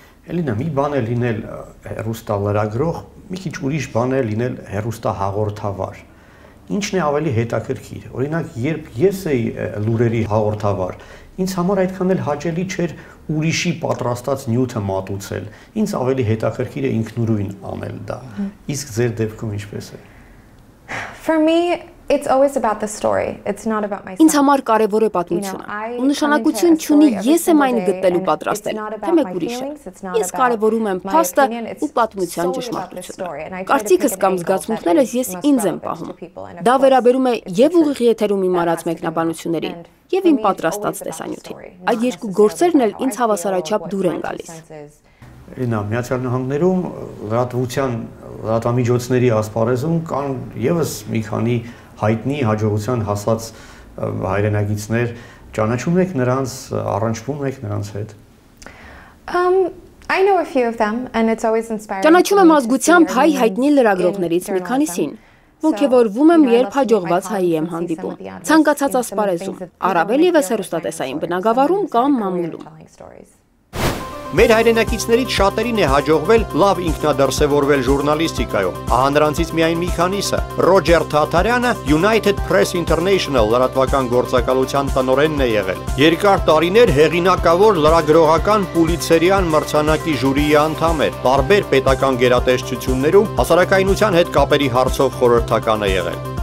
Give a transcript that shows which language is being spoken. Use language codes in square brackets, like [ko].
[hy] Էլինա, մի բան է լինել հեռուստալրագրող, մի քիչ ուրիշ բան է լինել հեռուստահաղորդավար։ Ինչն է ավելի հետաքրքիր։ Օրինակ, երբ ես էի լուրերի հաղորդավար, ինձ համար այդքան էլ հաճելի չէր ուրիշի պատրաստած նյութը մատուցել։ Ինձ ավելի հետաքրքիր է ինքնուրույն անել դա։ Իսկ ձեր դեպքում ինչպես է։ [en] For me, it's always about the story. It's not about myself. [hy] Ինձ համար կարևոր է պատմությունը։ Ու նշանակություն չունի ես եմ այն գտելու պատրաստել, թե մեկ ուրիշը։ Ես կարևորում եմ փաստը ու պատմության ճշմարտությունը։ Կարծիքս կամ զգացմունքներս ես ինձ եմ պահում։ Դա վերաբերում է եւ ուղիղ եթերում իմ արած մեկնաբանություններին, եւ իմ պատրաստած տեսանյութին։ Այդ երկու գործերն էլ ինձ հավասարաչափ դուր են գալիս։ Նա Միացյալ Նահանգներում լրատվամիջոցների ասպարեզում կան եւս մի քանի հայտնի հաջողության հասած հայրենագիցներ, Ճանաչում եք նրանց, առնչվում եք նրանց հետ։ [en] I know a few of them and it's always inspiring. [hy] Ճանաչում եմ ազգությամբ հայ հայտնի լրագրողներից մի քանիսին։ Ոգևորվում եմ, երբ հաջողված հայի եմ հանդիպում։ Ցանկացած ասպարեզում, առավել ևս հեռուստատեսային բնագավառում կամ մամուլում։ Մեր հայրենակիցներից շատերին է հաջողվել լավ ինքնադրսևորվել ժուրնալիստիկայում։ Ահա նրանցից միայն մի քանիսը։ Ռոջեր Թաթարյանը United Press International լրատվական գործակալության տնօրենն է եղել։ Երկար տարիներ հեղինակավոր լրագրողական Պուլիցերյան մրցանակի ժյուրիի անդամ էր։ Տարբեր պետական գերատեսչություններում հասարակայնության հետ կապերի հարցով խորհրդական է եղել։